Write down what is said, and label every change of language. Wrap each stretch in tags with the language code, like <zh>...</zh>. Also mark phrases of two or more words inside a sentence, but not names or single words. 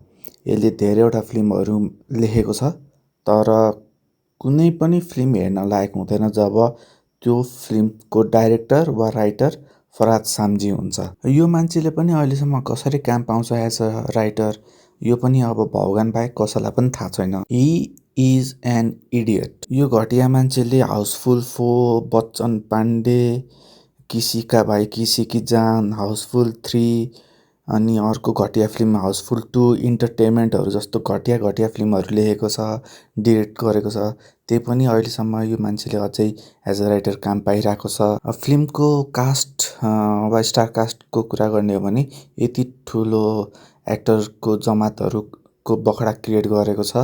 <ne>यसले धेरैवटा फिल्महरू लेखेको छ, तर कुनै पनि फिल्म हेर्न लायक हुँदैन जब त्यो फिल्मको डाइरेक्टर वा राइटर फराद साम्जी हुन्छ। यो मान्छेले पनि अहिलेसम्म कसरी काम पाउँछ</ne> <en>as a writer,</en> <ne>यो पनि अब भगवान बाहेक कसैलाई पनि थाहा छैन।</ne> <en>he is an idiot.</en> <ne>यो घटिया मान्छेले हाउसफुल 4, बच्चन पाण्डे, किसी का भाइ किसी की जान, हाउसफुल 3 अनि अर्को घटिया फिल्म हाउसफुल 2, इन्टरटेनमेन्टहरू जस्तो घटिया घटिया फिल्महरू लेखेको छ, डिरेक्ट गरेको छ। त्यही पनि अहिलेसम्म यो मान्छेले अझै</ne> <en>as a writer</en> <ne>काम पाइरहेको छ। फिल्मको कास्ट वा स्टार कास्टको कुरा गर्ने हो भने यति ठुलो एक्टरको जमातहरूको बखडा क्रिएट गरेको छ।</ne>